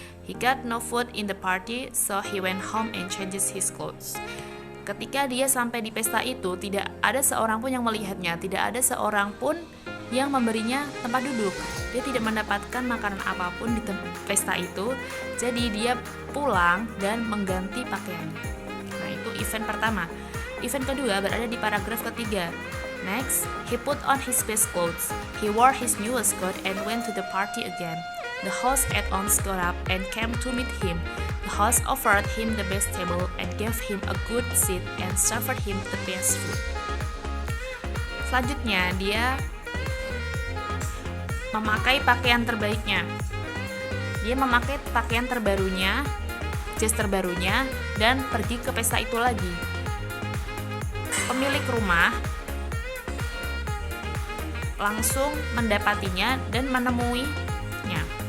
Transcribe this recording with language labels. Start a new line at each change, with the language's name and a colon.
English: He got no food in the party, so he went home and changes his clothes.
Indonesian: Ketika dia sampai di pesta itu, tidak ada seorang pun yang melihatnya, tidak ada seorang pun yang memberinya tempat duduk. Dia tidak mendapatkan makanan apapun di pesta itu, jadi dia pulang dan mengganti pakaiannya. Nah, itu event pertama. Event kedua berada di paragraf ketiga.
English: Next, he put on his best clothes. He wore his newest coat and went to the party again. The host at once got up and came to meet him. The host offered him the best table and gave him a good seat and served him the best food.
Indonesian: Selanjutnya, dia memakai pakaian terbaiknya. Dia memakai pakaian terbarunya, jas terbarunya, dan pergi ke pesta itu lagi. Pemilik rumah langsung mendapatinya dan menemuinya.